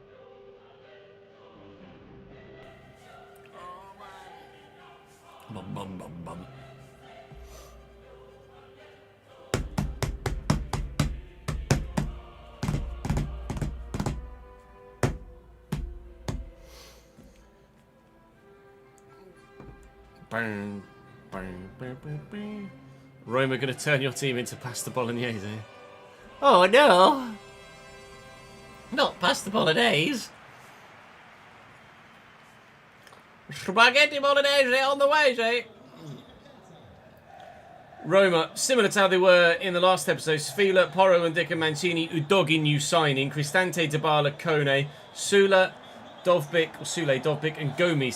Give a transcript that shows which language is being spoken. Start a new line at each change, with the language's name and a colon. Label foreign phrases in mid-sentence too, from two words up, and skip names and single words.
English: Bum bum bum bum. Bang, bang, bang, bang, bang. Roma going to turn your team into pasta bolognese. Oh no! Not pasta bolognese. Spaghetti bolognese on the way, eh? Roma, similar to how they were in the last episode, Sfila, Porro and Dicker Mancini, Udogi new signing, Cristante, Dybala, Kone, Sula, Dovbyk and Gomes.